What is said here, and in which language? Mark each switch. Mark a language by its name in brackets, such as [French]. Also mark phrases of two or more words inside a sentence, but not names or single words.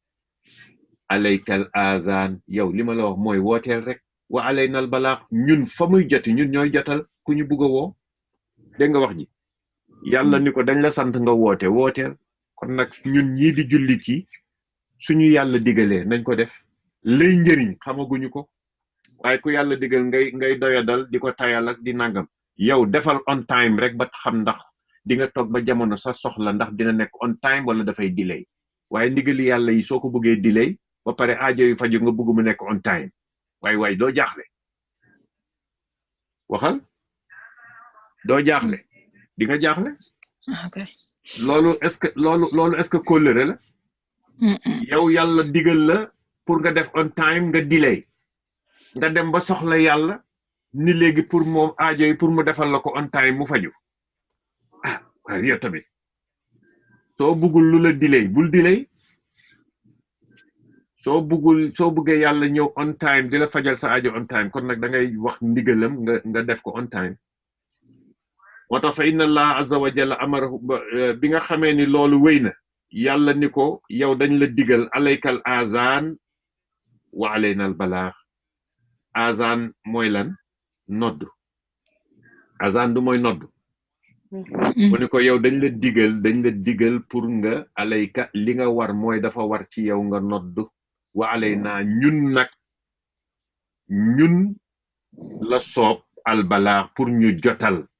[Arabic] عليك الأذان [Wolof] yow li ma la wax mooy wooteel rek [Arabic] وعلينا البلاغ [Wolof] ñun fa muy joti ñun ñooy jotal ku ñu bugg a woo dégg nga wax ji yàlla ni ko dañ la sant nga wooteel kon nag ñun ñii di julli ci suñu yàlla digalee nañ ko def lay njëriñ xamaguñu ko waaye ku yàlla digal ngay doyadal di ko tayal ak di nangam yow defal [English] on time [Wolof] rek ba xam ndax di nga toog ba jamono sa soxla ndax dina nekk [English] on time [Wolof] wala dafay delay waaye ndigali yàlla yi soo ko bëggee delay ba pare aajo yu faju nga bëgg mu nekk [English] on time [Wolof] waay doo jaaxle waxal doo jaaxle di nga jaaxle Okay. loolu [French] est-ce que [Wolof] kóllëre la yow yàlla digal la pour nga def [English] on time [Wolof] nga delay nga dem ba soxla yàlla ni léegi pour moom aajo yi pour mu defal la ko [English] on time [Wolof] mu faju waaye yow tamit soo bëggul lu la delay bul delay soo bëggee yàlla ñëw [English] on time [Wolof] di la fajal sa aajo [English] on time [Wolof] kon nag da ngay wax ndigalam nga def ko on time moo tax fa [Arabic] إن الله عز وجل أمره [Wolof] bi nga xamee ni loolu wéy na yàlla ni ko yow dañ la digal [Arabic] عليك الأذان وعلينا البلاغ [Wolof] azan mooy lan nodd azan du mooy nodd mu ni ko yow dañ la digal pour nga alayka li nga war mooy dafa war ci yow nga nodd wa alayna ñun nag ñun la soob al balaax pour ñu jotal